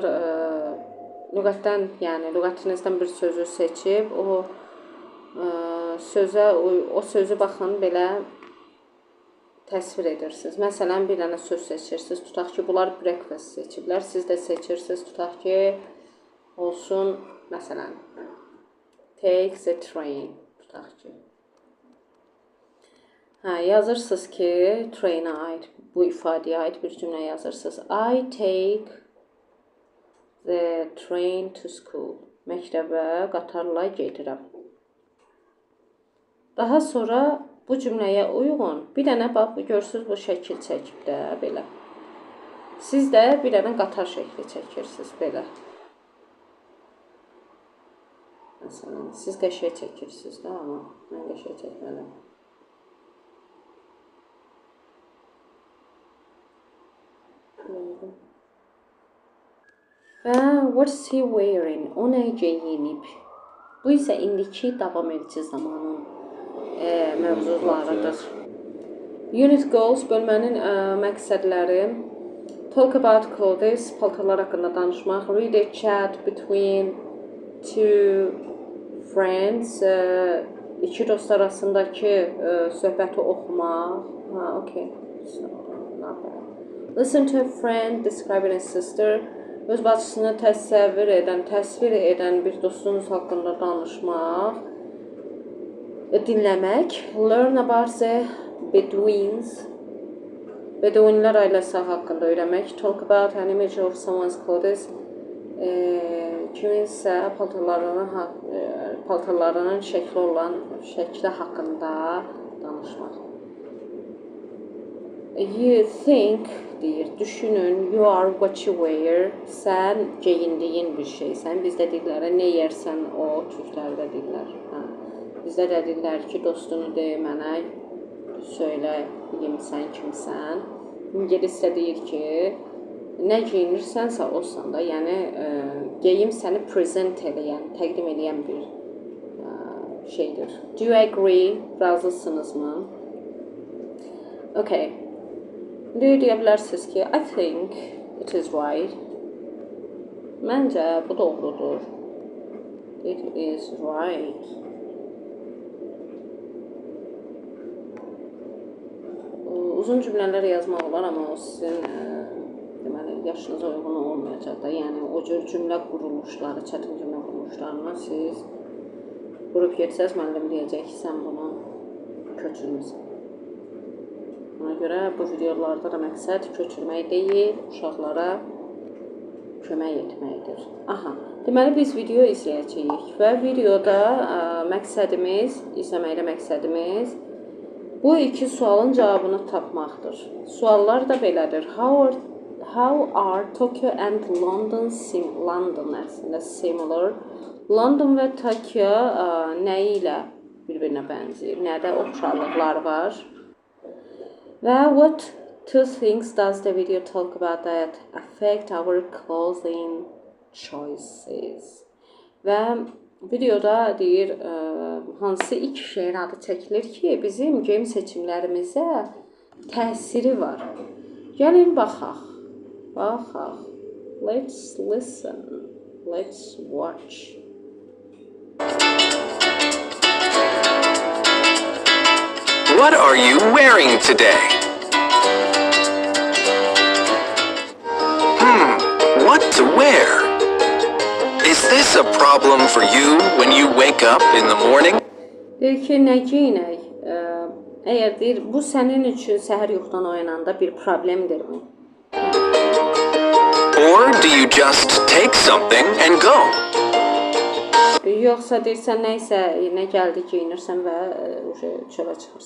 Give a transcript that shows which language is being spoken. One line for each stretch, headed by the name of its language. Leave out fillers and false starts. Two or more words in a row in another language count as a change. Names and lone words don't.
Azerbaijani: Lüğətdən, yəni lüğətinizdən bir sözü seçib, o sözü baxın belə təsvir edirsiniz. Məsələn, bir dənə söz seçirsiniz. Tutaq ki, bunlar breakfast seçiblər. Siz də seçirsiniz. Tutaq ki, olsun, məsələn,
English: take the train.
Azerbaijani: Tutaq ki. Yazırsınız ki, trainə aid, bu ifadəyə aid bir cümlə yazırsınız.
English: I take the train to school.
Azerbaijani: Məktəbə qatarla gedirəm. Daha sonra bu cümləyə uyğun bir dənə bax, görürsünüz bu şəkil çəkib də belə. Siz də bir dənə qatar şəkli çəkirsiniz belə. Məsələn, siz qəşəng çəkirsiniz də, amma mən qəşəng çəkmədim.
English: What's he wearing?
Azerbaijani: O nə geyinib? Bu isə indiki davam edici zamanın mövzularıdır.
English: Unit goals
Azerbaijani: bölmənin məqsədləri.
English: Talk about clothes,
Azerbaijani: paltarlar haqqında danışmaq.
English: Read a chat between two friends,
Azerbaijani: iki dost arasındakı söhbəti oxumaq.
English: Okay. So, not bad. Listen to a friend describing a sister.
Azerbaijani: Öz bacısını təsvir edən bir dostunuz haqqında danışmaq. Dinləmək.
English: Learn about the Bedouins.
Azerbaijani: Beduinlər ailəsi haqqında öyrənmək.
English: Talk about an image of someone's clothes.
Azerbaijani: Kiminsə paltarlarının şəkli haqqında danışmaq.
English: You think,
Azerbaijani: deyir, düşünün,
English: you are what you wear,
Azerbaijani: sən geyindiyin bir şeysən. Bizdə deyirlər, nə yersən o, türklərdə deyirlər. Bizdə də deyirlər ki, dostunu de, mənə söylə, bilim sən kimsən. İngiliscə deyir ki, nə geyinirsənsə olsan da, yəni geyim səni present eləyən, təqdim eləyən bir şeydir.
English: Do you agree?
Azerbaijani: Razısınızmı? Okay. Deyə bilərsiniz ki,
English: I think it is right.
Azerbaijani: Məncə bu doğrudur.
English: It is right.
Azerbaijani: Uzun cümlələr yazmaq olar, amma o sizin deməli, yaşınıza uyğun olmayacaq da. Yəni, o cür cümlə quruluşları, çətin cümlə quruluşlarına siz qurub getsəz, müəllim deyəcək ki, sən bunu köçürmüsən. Ona görə bu videolarda da məqsəd köçürmək deyil, uşaqlara kömək etməkdir. Aha, deməli biz video izləyəcəyik və videoda izləməkdə məqsədimiz bu iki sualın cavabını tapmaqdır. Suallar da belədir.
English: How are Tokyo and London əslində similar?
Azerbaijani: London və Tokyo nə ilə bir-birinə bənzəyir? Nədə oxşarlıqlar var?
English: Və what two things does the video talk about that affect our clothing choices?
Azerbaijani: Və videoda deyir, hansı iki şeyin adı çəkilir ki, bizim geyim seçimlərimizə təsiri var. Gəlin baxaq.
English: Let's listen. Let's watch. What are you wearing today? What to wear? Is this a problem for you when you wake up in the morning?
Azerbaijani: Deyir ki, nə geyinək? Əgər deyir, bu sənin üçün səhər yuxudan oyananda bir problemdirmi?
English: Or do you just take something and go?
Azerbaijani: Yoxsa deyirsən, nə gəldi geyinirsən və çölə çıxırsan.